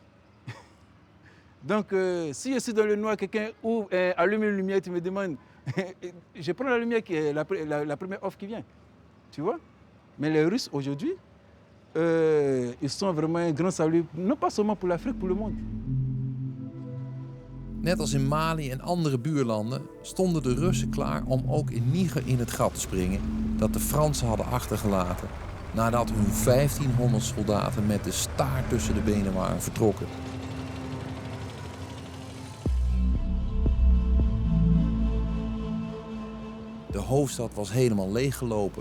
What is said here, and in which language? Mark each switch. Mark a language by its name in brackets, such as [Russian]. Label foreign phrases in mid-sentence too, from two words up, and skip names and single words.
[French] Donc, si je suis dans le noir, quelqu'un allume une lumière, tu me demandes, je prends la lumière qui est la première offre qui vient. Tu vois? Mais les Russes, aujourd'hui, ils sont vraiment un grand salut, non pas seulement pour l'Afrique, pour le monde. [Dutch] Net als in Mali en andere buurlanden stonden de Russen klaar om ook in Niger in het gat te springen dat de Fransen hadden achtergelaten nadat hun 1500 soldaten met de staart tussen de benen waren vertrokken. De hoofdstad was helemaal leeggelopen.